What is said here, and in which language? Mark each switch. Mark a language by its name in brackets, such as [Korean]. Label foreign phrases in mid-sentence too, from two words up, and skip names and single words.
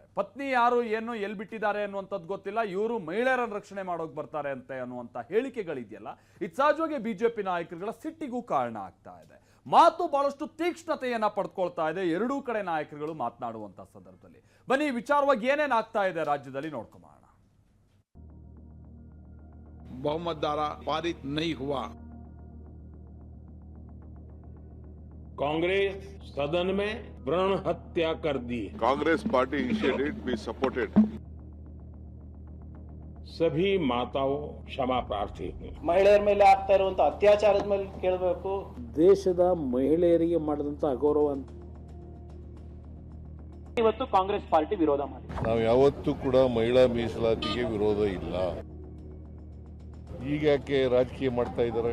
[Kannada] ಪತ್ನಿ ಯಾರು, ಏನು, ಎಲ್ಲಿ ಬಿಟ್ಟಿದ್ದಾರೆ ಅನ್ನುವಂಥದ್ದು ಗೊತ್ತಿಲ್ಲ, ಇವರು ಮಹಿಳೆಯರನ್ನು ರಕ್ಷಣೆ ಮಾಡೋಕೆ ಬರ್ತಾರೆ ಅಂತ ಅನ್ನುವಂಥ ಹೇಳಿಕೆಗಳಿದೆಯಲ್ಲ, ಇದು ಸಹಜವಾಗಿ ಬಿಜೆಪಿ ನಾಯಕರುಗಳ ಸಿಟ್ಟಿಗೂ ಕಾರಣ ಆಗ್ತಾ ಇದೆ. ಮಾತು ಬಹಳಷ್ಟು ತೀಕ್ಷ್ಣತೆಯನ್ನ ಪಡ್ಕೊಳ್ತಾ ಇದೆ ಎರಡೂ ಕಡೆ ನಾಯಕರುಗಳು ಮಾತನಾಡುವಂತ ಸಂದರ್ಭದಲ್ಲಿ. ಬನ್ನಿ ಈ ವಿಚಾರವಾಗಿ ಏನೇನ್ ಆಗ್ತಾ ಇದೆ ರಾಜ್ಯದಲ್ಲಿ ನೋಡ್ಕೊಂಬೋಣ. [Hindi] बहुमत द्वारा पारित नहीं हुआ। कांग्रेस सदन में भ्रूण हत्या कर दी। [English] Congress party initiated, we supported. [Hindi] सभी माताओं क्षमा प्रार्थी हूँ। [Kannada] ಮಹಿಳೆಯರ ಮೇಲೆ ಆಗ್ತಾ ಇರುವಂತ ಅತ್ಯಾಚಾರದ ಮೇಲೆ ಕೇಳಬೇಕು. ದೇಶದ ಮಹಿಳೆಯರಿಗೆ ಮಾಡಿದಂತ ಅಗೌರವ ಅಂತ ಇವತ್ತು ಕಾಂಗ್ರೆಸ್ ಪಾರ್ಟಿ ವಿರೋಧ ಮಾಡಿ. ನಾವು ಯಾವತ್ತೂ ಕೂಡ ಮಹಿಳಾ ಮೀಸಲಾತಿಗೆ ವಿರೋಧ ಇಲ್ಲ. ಈಗ ಯಾಕೆ ರಾಜಕೀಯ ಮಾಡ್ತಾ ಇದ್ದಾರೆ?